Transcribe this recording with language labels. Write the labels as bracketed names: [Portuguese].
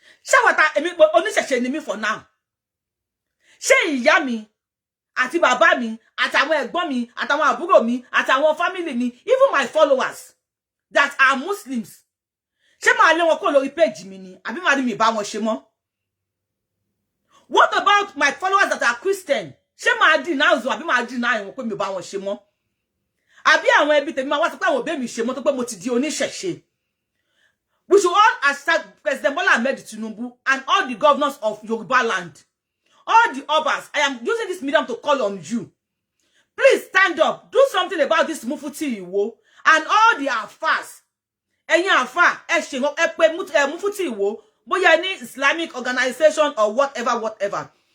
[Yoruba] Ṣáwàtà èmi oníṣẹ̀ṣe ni mí [English] for now. [Yoruba] Ṣé ìyá mi àti bàbá mi àtàwọn ẹ̀gbọ́n mi àtàwọn àbúrò mi àtàwọn family mi, [English] even my followers that are Muslims, [Yoruba] ṣé máa lé wọn kó lórí page mi ni àbí máa ní mi bá wọn ṣe mọ́? [English] What about my followers that are Christian? [Yoruba] Ṣé máa deny wọn àbí máa deny wọn pé mi bá wọn ṣe mọ́? Àbí àwọn ẹbí tèmi máa wá sọ pé àwọn òbí mi ṣe mọ́ tó pé mo ti di oníṣẹ̀ṣe. [English] We should all accept President Bola Ahmed Tinubu and all the governors of Yoruba land. All the Obas, I am using this medium to call on you. Please stand up. Do something about this Mufti Ìwó and all the Afars. [Yoruba] Ẹ̀yin Afar, ẹ ṣe nǹkan, ẹ pè Mufti Ìwó, bóyá ní [English] Islamic organization or whatever.